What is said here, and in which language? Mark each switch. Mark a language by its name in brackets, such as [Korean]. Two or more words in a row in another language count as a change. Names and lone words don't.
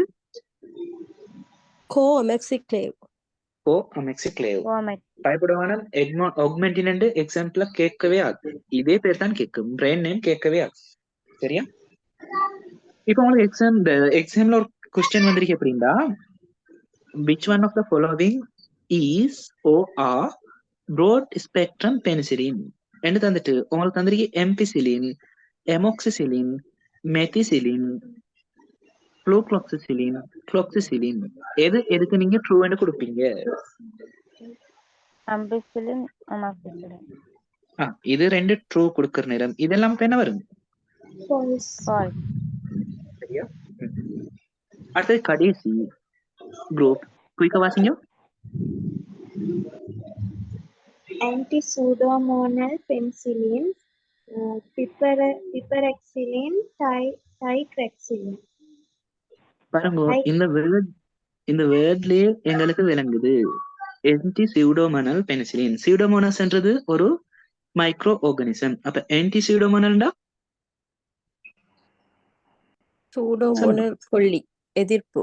[Tamil] co-amoxicillin. அமெக்சிக்ளேவ். பயப்படுவான ஆக்மெண்டின் எக்ஸாம்பிள கேட்கவே ஆகுது. இதே பேர் தான் கேட்கும், [English] brain name [Tamil] கேட்கவே ஆகுது. சரியா? இப்போ உங்களுக்கு எக்ஸாம்ல ஒரு கொஸ்டின் வந்திருக்கு எப்படின்னா, [English] which one of the following is or are broad spectrum penicillin [Tamil] என்று தந்துட்டு உங்களுக்கு தந்திருக்கு எம்பிசிலின், எமோக்சிசிலின், மெத்திசிலின், ஃப்ளூக்ளோக்சசிலின், குளோக்சசிலின். எதுக்கு நீங்க ட்ரூ என்று கொடுப்பீங்க? ampicillin, amoxicillin. இது 2 ட்ரூ கொடுக்கிற நேரம் இதெல்லாம் இப்ப என்ன வரும்? False. சரியா? அடுத்தது கடைசி குரூப், குயிக்கா வாசிங்க. [English] Anti-pseudomonal penicillin, piperacillin, ticagrelin. [Tamil] பாருங்க, இந்த வேர்ட்லயே எங்களுக்கு விளங்குது. [English] anti pseudomonal penicillin. [Tamil] சியூடோமோனாஸ்ன்றது ஒரு [English] micro organism. [Tamil] அப்ப ஆன்டி சியூடோமோனல்டா Pseudomonal கொல்லி, எதிர்ப்பு.